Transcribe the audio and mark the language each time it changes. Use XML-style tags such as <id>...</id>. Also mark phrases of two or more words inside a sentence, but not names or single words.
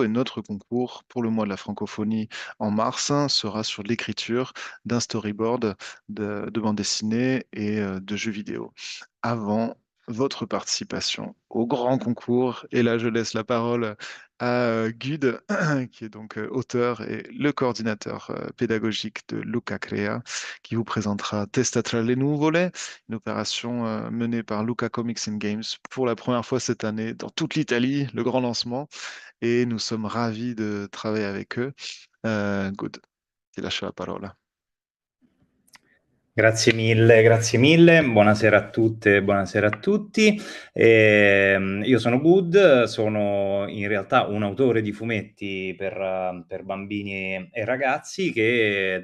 <fr>Et notre concours pour le mois de la francophonie en mars sera sur l'écriture d'un storyboard de bande dessinée et de jeux vidéo. Avant votre participation au grand concours, et là je laisse la parole à Gud, qui est donc auteur et le coordinateur pédagogique de Luca Crea, qui vous présentera Testa tra le nuvole, une opération menée par Luca Comics and Games pour la première fois cette année dans toute l'Italie, le grand lancement, et nous sommes ravis de travailler avec eux.</fr> <it>Good, ti lascio la parola. Grazie mille, buonasera a tutte, buonasera a tutti. Io sono Good, sono in realtà un autore di fumetti per bambini e ragazzi che</it>